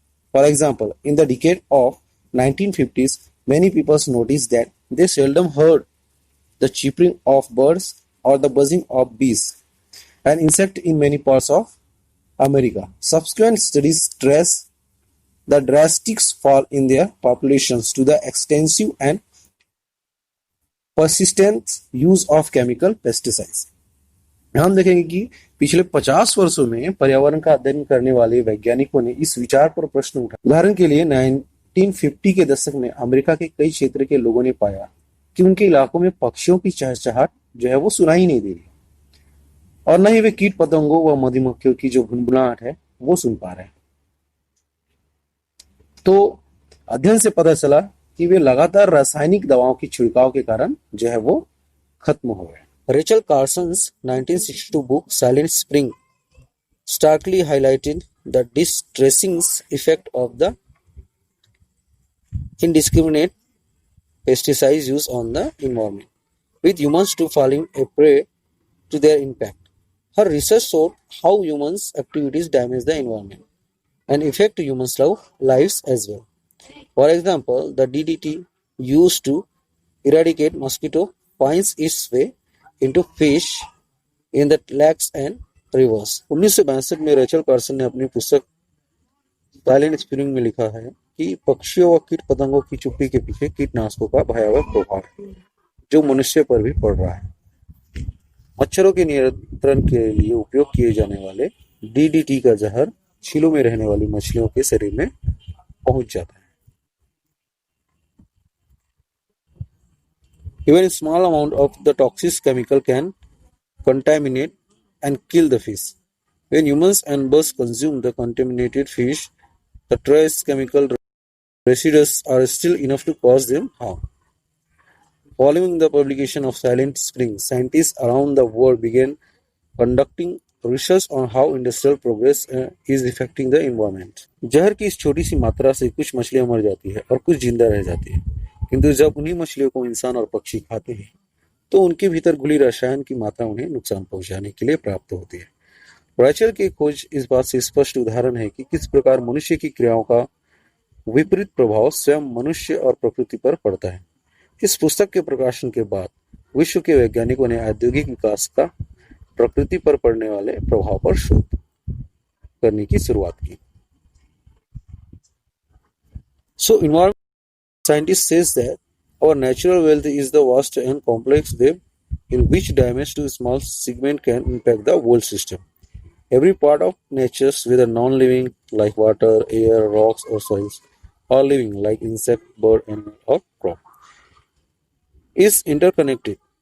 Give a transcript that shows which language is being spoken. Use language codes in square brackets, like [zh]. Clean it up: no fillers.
[en] For example, in the decade of 1950s, many people noticed that they seldom heard the chirping of birds or the buzzing of bees, an insect in many parts of America. Subsequent studies trace the drastic fall in their populations to the extensive and persistent use of chemical pesticides. [hi] हम देखेंगे कि पिछले 50 वर्षों में पर्यावरण का अध्ययन करने वाले वैज्ञानिकों ने इस विचार पर प्रश्न उठाया। उदाहरण के लिए 1950 के दशक में अमेरिका के कई क्षेत्र के लोगों ने पाया कि उनके इलाकों में पक्षियों की चहचहाट जो है वो सुनाई नहीं दे रही और न ही वे कीट पतंगों व मधुमक्खियों की जो भुनभुनाहट है वो सुन पा रहे हैं। तो अध्ययन से पता चला कि वे लगातार रासायनिक दवाओं की छिड़काव के कारण जो है वो खत्म हो गए। [en] Rachel Carson's 1962 book Silent Spring starkly highlighted the distressing effect of the indiscriminate pesticides used on the environment, with humans too falling a prey to their impact. Her research showed how humans' activities damage the environment and affect humans' lives as well. For example, the DDT used to eradicate mosquito finds its way into fish in the lakes and rivers. [hi] 1962 में Rachel Carson ने अपनी पुस्तक silent spring में लिखा है कि पक्षियों व कीट पतंगों की चुप्पी के पीछे कीटनाशकों का भयावह प्रभाव है जो मनुष्य पर भी पड़ रहा है। मच्छरों के नियंत्रण के लिए उपयोग किए जाने वाले DDT का जहर झीलों में रहने वाली मछलियों के शरीर में पहुंच जाता है। [en] Even a small amount of the toxic chemical can contaminate and kill the fish. When humans and birds consume the contaminated fish, the trace chemical residues are still enough to cause them harm. Following the publication of Silent Spring, scientists around the world began conducting research on how industrial progress is affecting the environment. [hi] जहर की इस छोटी सी मात्रा से कुछ मछलियां मर जाती है और कुछ जिंदा रह जाती है, किंतु जब उन्हीं मछलियों को इंसान और पक्षी खाते हैं तो उनके भीतर घुली रसायन की मात्रा उन्हें नुकसान पहुंचाने के लिए प्राप्त होती है। रैचल की खोज इस बात से स्पष्ट उदाहरण है कि किस प्रकार मनुष्य की क्रियाओं का विपरीत प्रभाव स्वयं मनुष्य और प्रकृति पर पड़ता है। इस पुस्तक के प्रकाशन के बाद विश्व के वैज्ञानिकों ने औद्योगिक विकास का प्रकृति पर पड़ने वाले प्रभाव पर शोध करने की शुरुआत की। [en] So environmental scientist says that our natural wealth is the vast and complex web in which damage to a small segment can impact the whole system. Every part of nature, whether non-living like water, air, rocks or soils, or living like insect, bird, animal or crop, is interconnected.